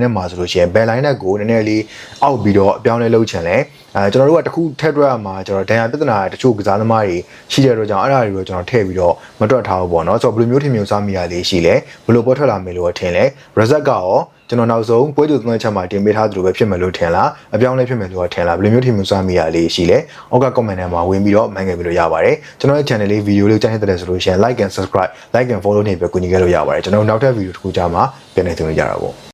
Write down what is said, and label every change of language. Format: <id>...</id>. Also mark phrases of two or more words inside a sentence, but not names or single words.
<my>နဲ့မှာဆိုလို့ရှိရင်ဘယ် line နဲ့ကိုနည်းနည်းလေးအောက်ပြီးတော့အပြောင်းလဲလုပ်ချင်လဲကျွန်တော်တို့ကတခုထည့်တွက်ရမှာကျွန်တော်ဒဏ်ရာပြဿနာတချို့ကစားသမားတွေရှိတဲ့အတွက်ကြောင့်အဲ့ဒါတွေကိုကျွန်တော်ထည့်ပြီးတော့မတွက်ထားဘူးပေါ့နော်ဆိုတော့ဘယ်လိုမျိုးထင်မြင်စားမိရလေးရှိလဲဘယ်လိုပေါ်ထွက်လာမယ်လို့ထင်လဲ result ကရောကျွန်တော်နောက်ဆုံးပွဲကြိုသုံးချက်မှာတင်ပေးထားသလိုပဲဖြစ်မယ်လို့ထင်လားအပြောင်းလဲဖြစ်မယ်လို့ထင်လားဘယ်လိုမျိုးထင်မြင်စားမိရလေးရှိလဲအောက်က comment ထဲမှာဝင်ပြီးတော့မှန်ခဲ့ပြီးလို့ရပါတယ်ကျွန်တော်ရဲ့ channel လေး video လေးကြိုက်တဲ့ဆိုလို့ရှိရင်</my> <en>like and subscribe like and follow</en> <my>နေပြီးကူညီခဲ့လို့ရပါတယ်ကျွန်တော်နောက်ထပ် video တစ်ခုကြာမှာပြန်နေသွင်းကြတာပေါ့</my>